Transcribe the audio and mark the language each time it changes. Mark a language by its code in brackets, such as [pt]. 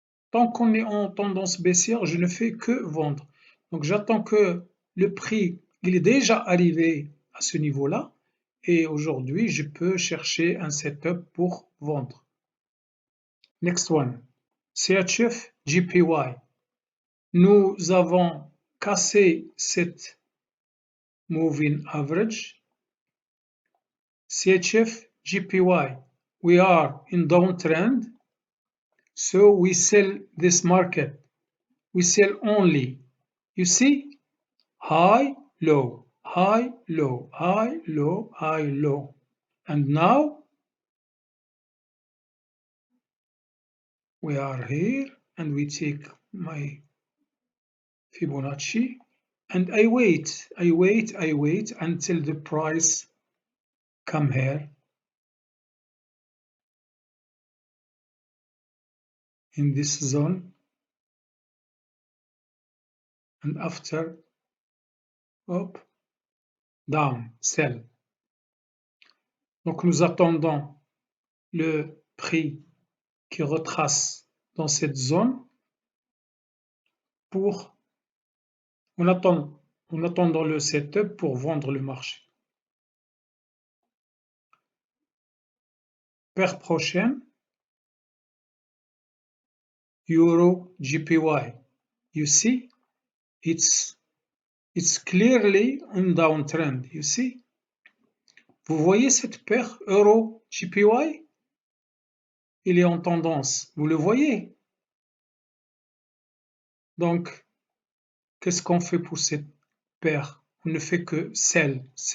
[fr] Tant qu'on est en tendance baissière, je ne fais que vendre. Donc j'attends que le prix, il est déjà arrivé à ce niveau-là et aujourd'hui, je peux chercher un setup pour vendre. [en] Next one, [fr] CHF JPY. Nous avons cassé cette moving average. [en] CHF JPY, we are in downtrend, so we sell this market. We sell only. You see? High, low, high, low, high, low, high, low. And now we are here and we take my Fibonacci and I wait until the price come here in this zone and after up, down, sell. [fr] Donc nous attendons le prix qui retrace dans cette zone pour en attendant le setup pour vendre le marché. Paire prochaine, Euro JPY. [en] You see, it's clearly in downtrend. You see, [fr] vous voyez cette paire Euro JPY? Il est en tendance. Vous le voyez? Donc, qu'est-ce qu'on fait pour cette paire? On ne fait que sell.